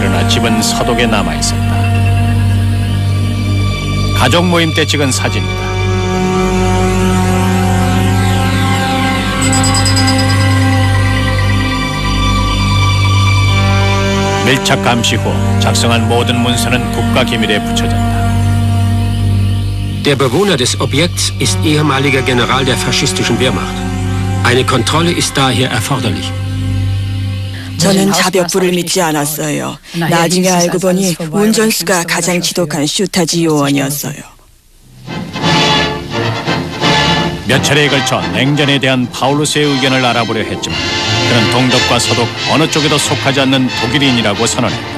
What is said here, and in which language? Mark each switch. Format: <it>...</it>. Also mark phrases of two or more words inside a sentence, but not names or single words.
<ko>그러나 집은 서독에 남아 있었다. 가족 모임 때 찍은 사진이다. 밀착 감시 후 작성한 모든 문서는 국가 기밀에 붙여졌다.</ko> <de>Der Bewohner des Objekts ist ehemaliger General der faschistischen Wehrmacht. Eine Kontrolle ist daher erforderlich.</de> <ko>저는 자벽부를 믿지 않았어요. 나중에 알고 보니 운전수가 가장 지독한 슈타지 요원이었어요. 몇 차례에 걸쳐 냉전에 대한 파울루스의 의견을 알아보려 했지만 그는 동독과 서독 어느 쪽에도 속하지 않는 독일인이라고 선언했다.</ko>